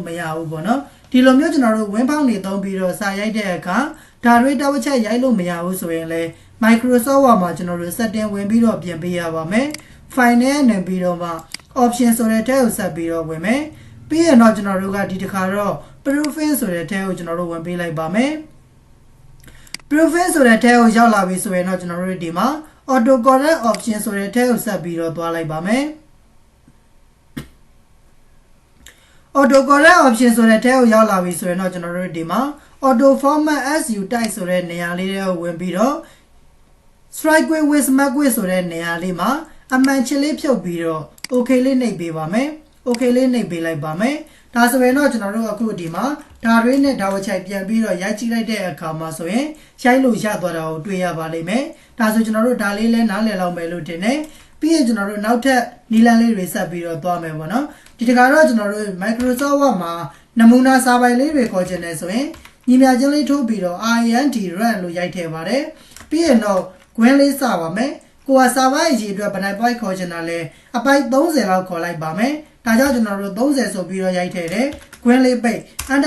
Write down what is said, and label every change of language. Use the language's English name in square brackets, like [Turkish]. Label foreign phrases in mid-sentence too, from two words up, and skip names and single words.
[Burmese] မရဘူးပေါ့နော်ဒီလိုမျိုးကျွန်တော်တို့ဝင်းဖောင်းနေသုံးပြီးတော့စာရိုက်တဲ့အခါဒါတွေတောက်ချက်ရိုက်လို့မရဘူးဆိုရင်လည်း Microsoft Word မှာကျွန်တော်တို့ setting ဝင်ပြီးတော့ပြင်ပေးရပါမယ် file နဲ့နေပြီးတော့မှ option ဆိုတဲ့ထဲကိုဆက်ပြီးတော့ဝင်မယ်ပြီးရင်တော့ကျွန်တော်တို့ကဒီတစ်ခါတော့ proofing ဆိုတဲ့ထဲကိုကျွန်တော်တို့ဝင်ပေးလိုက်ပါမယ် proofing ဆိုတဲ့ထဲကိုရောက်လာပြီဆိုရင်တော့ကျွန်တော်တို့ဒီမှာ [English] auto correct option [Burmese] ဆိုတဲ့ထဲကိုဆက်ပြီးတော့သွားလိုက်ပါမယ် [English] auto correct option [Burmese] ဆိုတဲ့ထဲကိုရောက်လာပြီဆိုရင်တော့ကျွန်တော်တို့ဒီမှာ [English] auto format as you type [Burmese] ဆိုတဲ့နေရာလေးတွေကိုဝင်ပြီးတော့ [English] strike with mark with [Burmese] ဆိုတဲ့နေရာလေးမှာအမှန်ချင်လေးဖြုတ်ပြီးတော့ okay လေးနှိပ်ပေးပါမယ် okay လေးနှိပ်ပေးလိုက်ပါမယ်ဒါဆိုရင်တော့ကျွန်တော်တို့အခုဒီမှာဒါတွေနဲ့ဒါဝချိုက်ပြန်ပြီးတော့ရိုက်ကြည့်လိုက်တဲ့အခါမှာဆိုရင်ရိုက်လို့ရသွား တာကိုတွေ့ရပါလိမ့်မယ်ဒါဆိုကျွန်တော်တို့ဒါလေးလဲနားလည်လောက်မယ်လို့ထင်တယ်ပြီးရင်ကျွန်တော်တို့နောက်ထပ်နီလန်လေးတွေဆက်ပြီးတော့သွားမယ်ပေါ့နော်ဒီတခါတော့ကျွန်တော်တို့ Microsoft Word မှာနမူနာစာပိုင်လေးတွေခေါ်ချင်တယ်ဆိုရင်ညီမချင်းလေးထိုးပြီးတော့ IND run လို့ရိုက်ထည့်ပါတယ်ပြီးရင်တော့ Gwen လေးစပါမယ်ကိုကစာပိုင်အရေးအတွက်ဘယ်နှပိုက်ခေါ်ချင်တာလဲအပိုက်30လောက်ခေါ်လိုက်ပါမယ်ဒါကြောင့်ကျွန်တော်တို့30ဆိုပြီးတော့ရိုက်ထည့်တယ် Gwen လေးပိတ် Enter